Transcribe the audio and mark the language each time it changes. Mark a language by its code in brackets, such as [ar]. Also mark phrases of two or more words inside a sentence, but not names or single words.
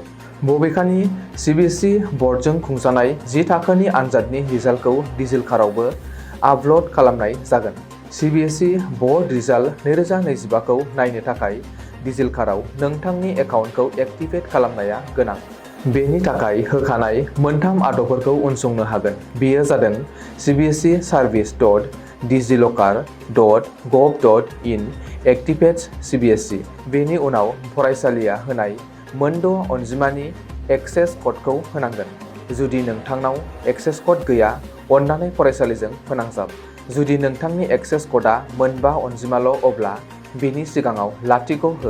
[brx] बबेखानि CBSE बर्डजों खुंजानाय 10 थाखोनि आनजादनि रिजाल्टखौ डिजिलकारावबो आपल'ड खालामनाय जागोन। CBSE बर्ड रिजाल्ट 2025 खौ नायनो थाखाय डिजिलकाराव नोंथांनि एकाउन्टखौ एक्टिभेट खालामनाया गोनां। बेनि थाखाय होखानाय मोनथाम आदबफोरखौ उनसंनो हागोन। बेयो जादों cbseservice.digilocker.gov.in एक्टिभेट्स CBSE। बेनि उनाव फरायसालिया होनाय मोनद' अनजिमानि एक्सेस क'डखौ होनांगोन। जुदि नोंथांनाव [en] access code [brx] गैया, अन्नानै फरायसालिजों फोनांजाब। जुदि नोंथांनि एक्सेस क'डआ मोनबा अनजिमाल' अब्ला बेनि सिगाङाव लाथिख' हो।